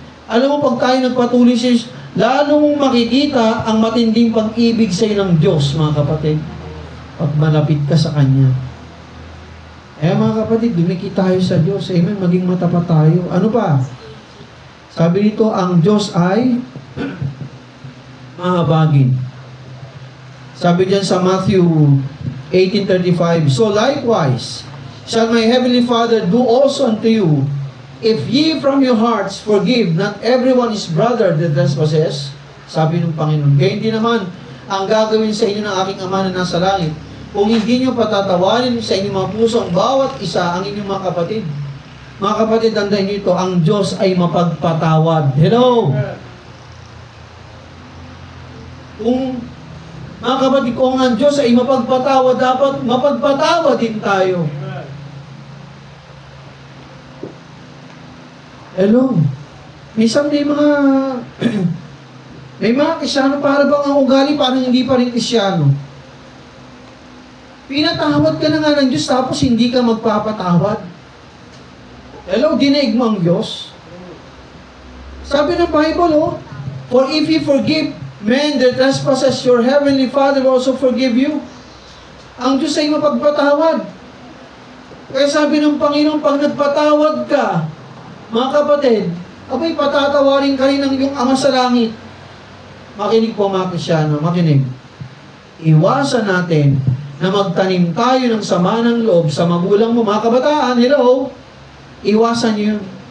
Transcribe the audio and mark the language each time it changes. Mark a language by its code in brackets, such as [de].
[tl] Alam mo, pag tayo nagpatuloy sa Diyos, lalo mong makikita ang matinding pag-ibig sa ng Diyos, mga kapatid. Pag malapit ka sa Kanya. Mga kapatid, dumikit tayo sa Diyos. Amen? Maging matapat tayo. Ano pa? Sabi dito, ang Diyos ay mahabagin. Sabi diyan sa [en] Matthew 18:35, so likewise, shall my heavenly Father do also unto you, if ye from your hearts forgive not everyone his brother that trespasses. [tl] Sabi ng Panginoon, gayon din naman ang gagawin sa inyo ng aking Ama na nasa langit, kung hindi nyo patatawanin sa inyong mga puso ang bawat isa ang inyong mga kapatid. Mga kapatid, tandaan nyo ito, ang Diyos ay mapagpatawad. Hello? Kung, mga kapatid, kung ang Diyos ay mapagpatawad, dapat mapagpatawad din tayo. Hello? Minsan may mga may mga Krisyano para bang ang ugali parang hindi pa rin Krisyano. Pinatawad ka na nga ng Diyos tapos hindi ka magpapatawad. Hello, dinaig mo ang Diyos. Sabi ng Bible, [en] for if you forgive men their trespasses, your heavenly Father will also forgive you. [tl] Ang Diyos ay mapagpatawad. Kaya sabi ng Panginoon, pag nagpatawad ka, mga kapatid, abay patatawarin ka rin ng iyong Ama sa langit. Makinig po mga Kristyano, makinig. Iwasan natin na magtanim tayo ng sama ng loob sa magulang mo, mga kabataan, hello? Iwasan niyo yun.